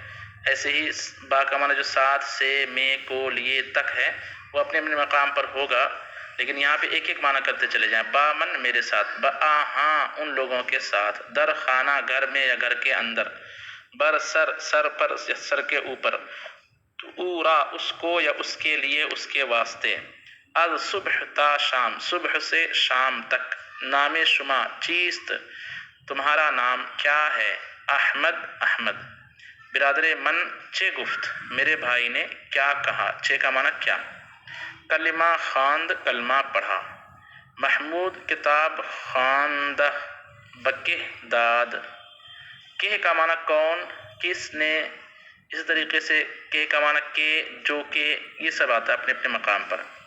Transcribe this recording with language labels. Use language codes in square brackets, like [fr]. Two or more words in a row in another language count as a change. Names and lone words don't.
[ur] ایسے ہی با کا معنی جو ساتھ، سے، میں، کو، لیے، تک ہے، وہ اپنے اپنے مقام پر ہوگا، لیکن یہاں پہ ایک ایک معنی کرتے چلے جائیں۔ [fa] با من [ur] میرے ساتھ، با ہاں ان لوگوں کے ساتھ، [fa] در خانہ [ur] گھر میں یا گھر کے اندر، [fa] بر سر [ur] سر پر یا سر کے اوپر، اورا اس کو یا اس کے لیے، اس کے واسطے، [fa] از صبح تا شام، [ur] صبح سے شام تک، [fa] نام شما چیست [ur] تمہارا نام کیا ہے، احمد احمد، [fa] برادر من چے گفت [ur] میرے بھائی نے کیا کہا، چے کا معنی کیا، [fa] کلمہ خواند [ur] کلمہ پڑھا، [fa] محمود کتاب خواندہ، بکہ داد، [ur] کہ کا معنی کون، کس نے، اس طریقے سے کہ کا معنی کے، جو کہ، یہ سب آتا ہے اپنے اپنے مقام پر۔